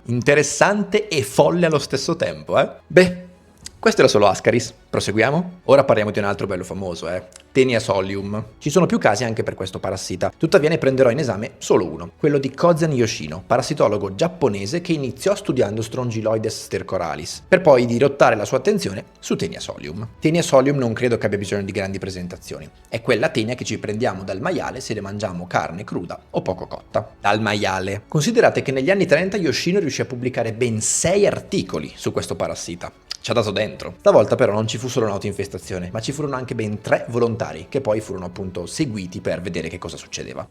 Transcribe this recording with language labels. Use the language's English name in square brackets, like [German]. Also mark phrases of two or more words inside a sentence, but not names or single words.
[Italian] Interessante e folle allo stesso tempo, eh? Beh, questo era solo Ascaris. Proseguiamo? Ora parliamo di un altro bello famoso, Taenia solium. Ci sono più casi anche per questo parassita, tuttavia ne prenderò in esame solo uno, quello di Kozen Yoshino, parassitologo giapponese che iniziò studiando Strongyloides stercoralis, per poi dirottare la sua attenzione su Taenia solium. Taenia solium non credo che abbia bisogno di grandi presentazioni, è quella tenia che ci prendiamo dal maiale se ne mangiamo carne cruda o poco cotta. Dal maiale. Considerate che negli anni 30 Yoshino riuscì a pubblicare ben 6 articoli su questo parassita. Ci ha dato dentro. Stavolta però non ci fu solo un'autoinfestazione, ma ci furono anche ben 3 volontari che poi furono appunto seguiti per vedere che cosa succedeva.